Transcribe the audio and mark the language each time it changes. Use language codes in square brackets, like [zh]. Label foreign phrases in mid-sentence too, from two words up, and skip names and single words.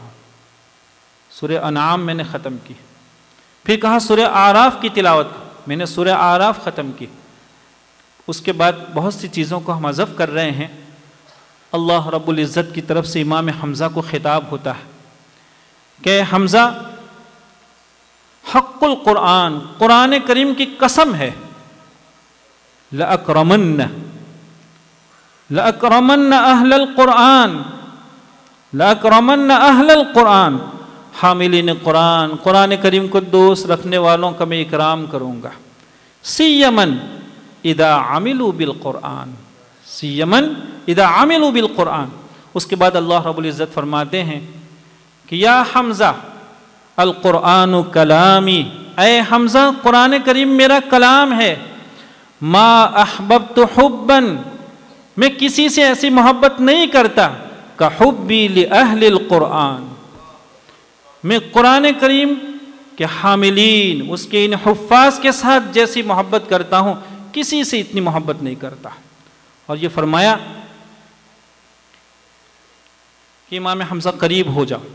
[hi] सूरे अनआम मैंने ख़त्म की। फिर कहा सूरे आराफ की तिलावत करो, मैंने सूरे आराफ ख़त्म की। उसके बाद बहुत सी चीज़ों को हम हज़फ कर रहे हैं। अल्लाह रब्बुल इज़्ज़त की तरफ से इमाम हमज़ा को खिताब होता है कि हमज़ा, [ar] حق القرآن, [hi] क़ुरान करीम की कसम है, [ar] لأكرمن أهل القرآن، لأكرمن أهل القرآن، حاملين القرآن, [hi] क़ुरान करीम को दोस्त रखने वालों का मैं इकराम करूँगा। [ar] سيما إذا عملوا بالقرآن، سيما إذا عملوا بالقرآن. [hi] उसके बाद अल्लाह रब्बुल इज़्ज़त फरमाते हैं कि [ar] يا حمزة القرآن كلامي, [hi] ऐ हमज़ा क़ुरान करीम मेरा कलाम है। [ar] ما أحببت حبا, [hi] मैं किसी से ऐसी मोहब्बत नहीं करता, [ar] كحبي لأهل القرآن, [hi] मैं क़ुरान करीम के हामिलीन, उसके इन हुफ़्फ़ाज़ के साथ जैसी मोहब्बत करता हूँ, किसी से इतनी मोहब्बत नहीं करता। और ये फरमाया कि इमाम हमज़ा करीब हो जाओ।